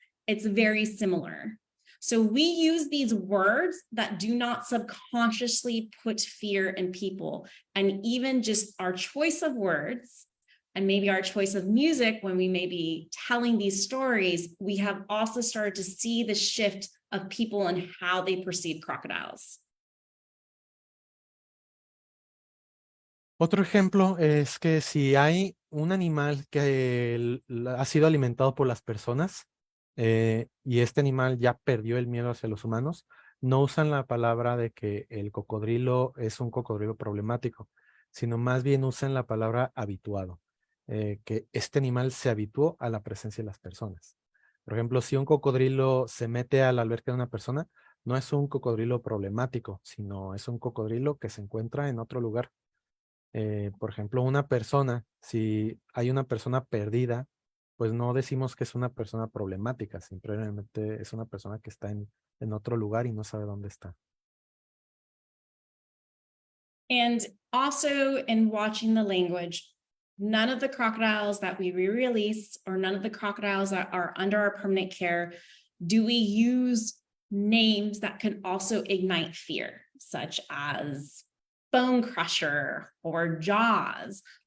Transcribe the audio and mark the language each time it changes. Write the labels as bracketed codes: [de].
[en] It's very similar. So we use these words that do not subconsciously put fear in people. And even just our choice of words and maybe our choice of music when we may be telling these stories, we have also started to see the shift of people and how they perceive crocodiles. [es] Otro ejemplo es que si hay un animal que ha sido alimentado por las personas y este animal ya perdió el miedo hacia los humanos, no usan la palabra de que el cocodrilo es un cocodrilo problemático, sino más bien usan la palabra habituado, que este animal se habituó a la presencia de las personas. Por ejemplo, si un cocodrilo se mete a la alberca de una persona, no es un cocodrilo problemático, sino es un cocodrilo que se encuentra en otro lugar. Por ejemplo, una persona, si hay una persona perdida, pues no decimos que es una persona problemática, simplemente es una persona que está en otro lugar y no sabe dónde está. [en] And also in watching the language, none of the crocodiles that we re-release or none of the crocodiles that are under our permanent care do we use names that can also ignite fear, such as Bone Crusher or Jaws.